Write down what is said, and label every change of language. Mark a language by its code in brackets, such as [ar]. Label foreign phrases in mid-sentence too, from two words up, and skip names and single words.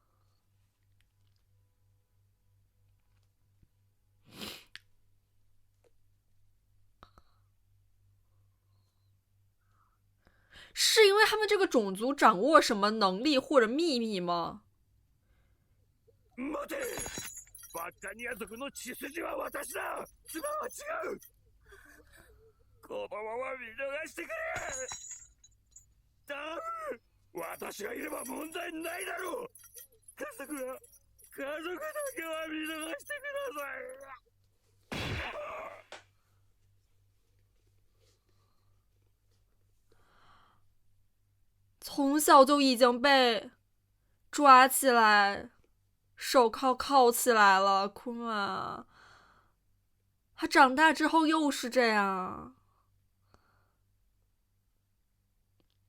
[zh] 是因为他们这个种族掌握什么能力或者秘密吗？ [ja] 待て！バカニア族の血筋は私だ。妻は違う。このまま見逃してくれ。頼む。私がいれば問題ないだろう。家族だけは見逃してください。 [zh] 从小就已经被抓起来，手铐起来了，库玛。他长大之后又是这样。